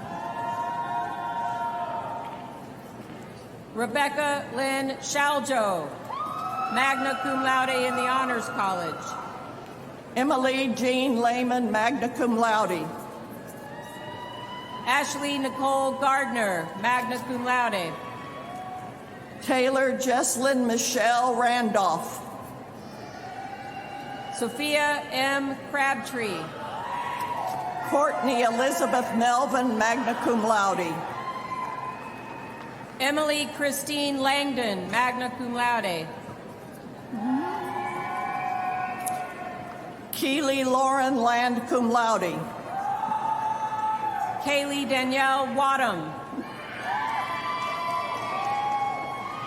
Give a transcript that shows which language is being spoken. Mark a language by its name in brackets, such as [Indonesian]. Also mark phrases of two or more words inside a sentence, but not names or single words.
[English] Rebecca Lynn Shaljo, [Latin] magna cum laude [English] in the Honors College. Emily Jean Lehman, [Latin] magna cum laude. [English] Ashley Nicole Gardner, [Latin] magna cum laude. [English] Taylor Jesslyn Michelle Randolph. Sophia M. Crabtree. Courtney Elizabeth Melvin, [Latin] magna cum laude. [English] Emily Christine Langdon, [Latin] magna cum laude. [English] Keely Lauren Land, [Latin] cum laude. [English] Kaylee Danielle Wadham.